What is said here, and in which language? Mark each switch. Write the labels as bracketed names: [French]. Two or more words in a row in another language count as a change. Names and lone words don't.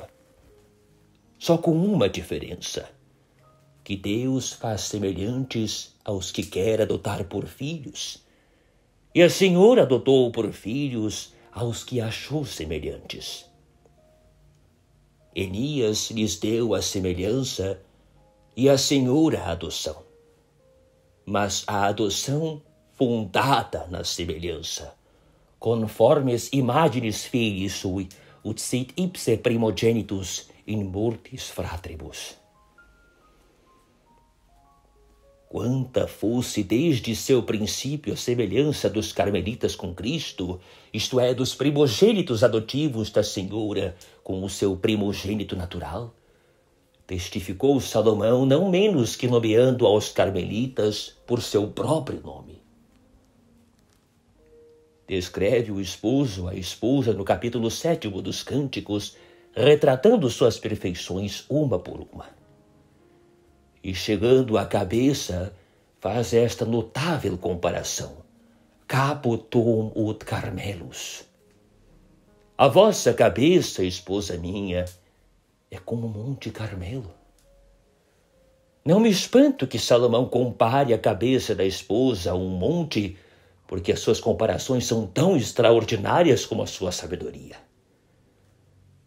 [Portuguese] Só com uma diferença: que Deus faz semelhantes aos que quer adotar por filhos, e a Senhora adotou por filhos aos que achou semelhantes. Elias lhes deu a semelhança e a Senhora a adoção, mas a adoção fundada na semelhança, [Latin] conformes imaginis Filii sui, ut sit ipse primogenitus in multis fratribus. [Portuguese] Quanta fosse desde seu princípio a semelhança dos carmelitas com Cristo, isto é, dos primogênitos adotivos da Senhora com o seu primogênito natural, testificou Salomão não menos que nomeando aos carmelitas por seu próprio nome. Descreve o esposo a esposa no capítulo 7 dos Cânticos, retratando suas perfeições uma por uma. E chegando à cabeça, faz esta notável comparação: [Latin] Caput ut Carmelus. [Portuguese] A vossa cabeça, esposa minha, é como o Monte Carmelo. Não me espanto que Salomão compare a cabeça da esposa a um monte, porque as suas comparações são tão extraordinárias como a sua sabedoria.